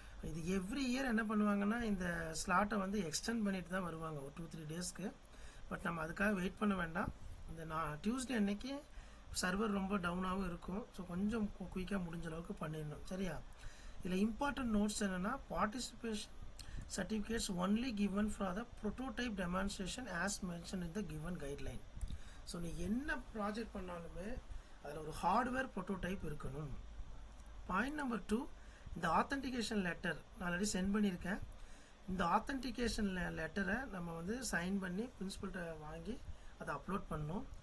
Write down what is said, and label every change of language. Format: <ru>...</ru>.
<ta>இது every year என்ன பண்ணுவாங்கன்னா இந்த ஸ்லாட்டை வந்து எக்ஸ்டெண்ட் பண்ணிட்டு தான் வருவாங்க ஒரு 2-3 டேஸ்க்கு. பட் நம்ம அதுக்காக வெயிட் பண்ண வேண்டாம். இந்த டியூஸ்டே அன்னைக்கு சர்வர் ரொம்ப டவுனாகவும் இருக்கும். ஸோ கொஞ்சம் குயிக்காக முடிஞ்ச அளவுக்கு பண்ணிடணும், சரியா? இதில் இம்பார்ட்டன்ட் நோட்ஸ் என்னென்னா participation</ta> <en>certificates only given for the prototype demonstration as mentioned in the given guideline.</en> <ta>So நீ என்ன ப்ராஜெக்ட் பண்ணாலுமே அதில் ஒரு ஹார்ட்வேர் ப்ரோட்டோடைப் இருக்கணும். பாயிண்ட் நம்பர் 2, இந்த ஆத்தென்டிகேஷன் லெட்டர் நான் ஆல்ரெடி சென்ட் பண்ணியிருக்கேன். இந்த ஆத்தென்டிகேஷன் லெட்டரை நம்ம வந்து சைன் பண்ணி பிரின்சிபல்கிட்ட வாங்கி அதை அப்லோட் பண்ணணும்.</ta>